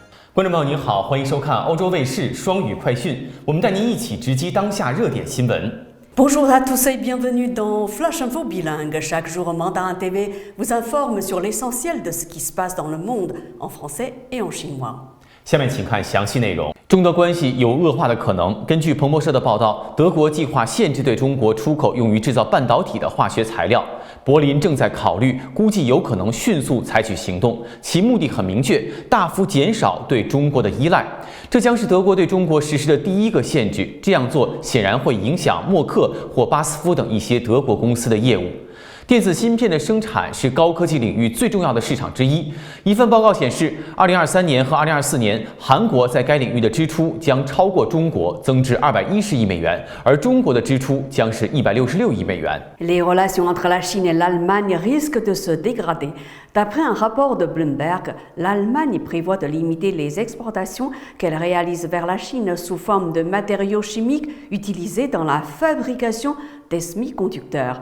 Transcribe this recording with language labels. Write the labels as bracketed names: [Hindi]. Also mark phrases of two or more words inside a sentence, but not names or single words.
[Chinese] 观众朋友您好，欢迎收看欧洲卫视双语快讯，我们带您一起直击当下热点新闻。 [French] Bonjour à tous et bienvenue dans Flash Info Bilingue. Chaque jour, Mandarin TV vous informe sur l'essentiel de ce qui se passe dans le monde en français et en chinois. [Chinese] 下面请看详细内容。中德关系有恶化的可能。根据彭博社的报道，德国计划限制对中国出口用于制造半导体的化学材料。柏林正在考虑，估计有可能迅速采取行动，其目的很明确，大幅减少对中国的依赖。这将是德国对中国实施的第一个限制，这样做显然会影响默克或巴斯夫等一些德国公司的业务。电子芯片的生产是高科技领域最重要的市场之一。一份报告显示，2023年和2024年，韩国在该领域的支出将超过中国，增至210亿美元，而中国的支出将是166亿美元。 [French] Les relations entre la Chine et l'Allemagne risquent de se dégrader. D'après un rapport de Bloomberg, l'Allemagne prévoit de limiter les exportations qu'elle réalise vers la Chine sous forme de matériaux chimiques utilisés dans la fabrication des semi-conducteurs.